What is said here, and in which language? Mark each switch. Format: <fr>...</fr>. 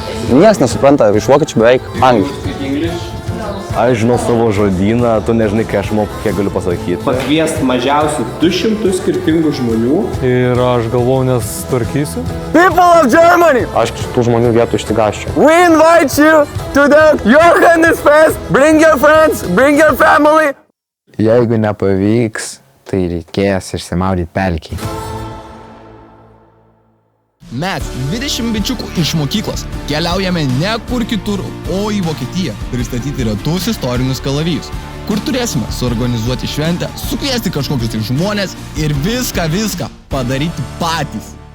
<lt>Niekas nesupranta, iš vokiečių beveik angliškai. Aš žinau savo žodyną, tu nežinai, ką aš moku, kiek galiu pasakyti. Pakviest mažiausiai 200 skirtingų žmonių. Ir aš galvau, nes tvarkysiu.</lt> <en>People of Germany!</en> <lt>Aš tų žmonių vietų išsigaščiau.</lt> <en>We invite you to the Johannes Fest. Bring your friends, bring your family.</en> <lt>Jeigu nepavyks, tai reikės išsimaudyti pelkį. Mes 20 bičiukų iš mokyklos keliaujame ne kur kitur, o į Vokietiją pristatyti retus istorinius kalavijus, kur turėsime suorganizuoti šventę, sukviesti kažkokius tai žmonės ir viską padaryti patys.</lt>